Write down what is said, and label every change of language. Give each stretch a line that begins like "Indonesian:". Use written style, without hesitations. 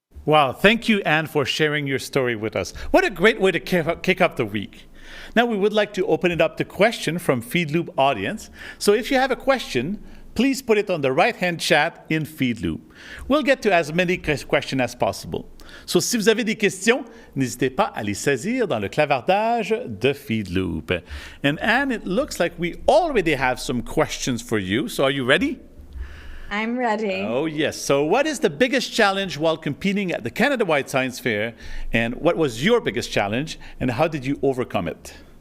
English: Wow, thank you, Anne, for sharing your story with us. What a great way to kick up the week. Now we would like to open it up to question from FeedLoop audience. So if you have a question, please put it on the right-hand chat in FeedLoop. We'll get to as many questions as possible.
French: So si vous avez des questions, n'hésitez pas à les saisir dans le clavardage de FeedLoop.
English: And Anne, it looks like we already have some questions for you. So are you ready? I'm ready. Oh, yes. So what is the biggest challenge while competing at the Canada-wide Science Fair? And what was your biggest challenge? And how did you overcome it?